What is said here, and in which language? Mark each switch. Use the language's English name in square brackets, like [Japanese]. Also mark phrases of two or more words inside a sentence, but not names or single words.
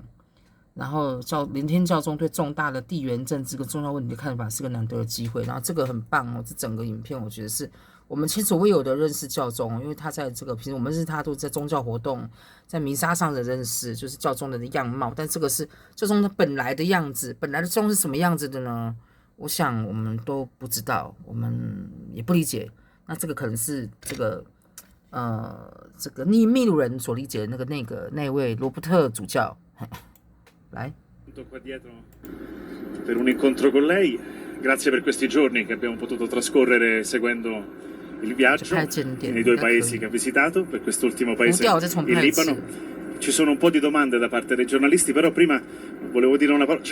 [Chinese] 然后聆听教宗对重大的地缘政治跟重要问题的看法是个难得的机会，然后这个很棒哦，这整个影片我觉得是我们前所未有的认识教宗，因为他在这个平时我们认识他都在宗教活动，在弥撒上的认识，就是教宗的样貌，但这个是教宗他本来的样子，本来的教宗是什么样子的呢？我想我们都不知道，我们也不理解，那这个可能是这个秘鲁人所理解的那位罗伯特主教。Vai. [Italian] Tutto qua dietro per un incontro con lei. Grazie per questi giorni che abbiamo potuto trascorrere seguendo il viaggio nei due paesi che ha visitato, per quest'ultimo paese il Libano. Ci sono un po' di domande da parte dei giornalisti, però prima volevo dire una parola.